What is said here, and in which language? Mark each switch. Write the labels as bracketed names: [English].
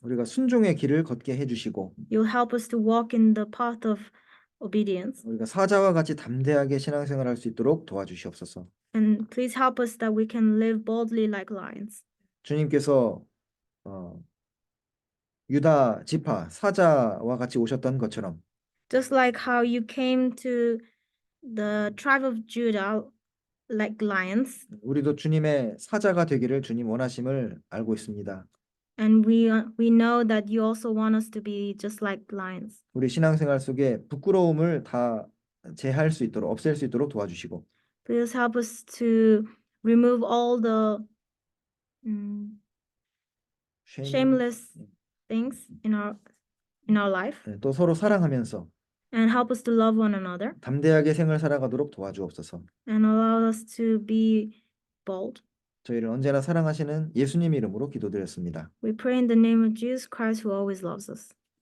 [Korean] 우리가 순종의 길을 걷게 해주시고 [English] You'll help us to walk in the path of obedience. [Korean] 우리가 사자와 같이 담대하게 신앙생활할 수 있도록 도와주시옵소서. [English] And please help us that we can live boldly like lions. [Korean] 주님께서 유다 지파 사자와 같이 오셨던 것처럼 [English] Just like how you came to the tribe of Judah like lions, [Korean] 우리도 주님의 사자가 되기를 주님 원하심을 알고 있습니다. [English] and we know that you also want us to be just like lions. [Korean] 우리 신앙생활 속에 부끄러움을 다 제할 수 있도록 없앨 수 있도록 도와주시고 [English] Please help us to remove all the shameless things in our life, [Korean] 또 서로 사랑하면서 [English] and help us to love one another, [Korean] 담대하게 생을 살아가도록 도와주옵소서. [English] and allow us to be bold. [Korean] 저희를 언제나 사랑하시는 예수님 이름으로 기도드렸습니다. [English] We pray in the name of Jesus Christ, who always loves us.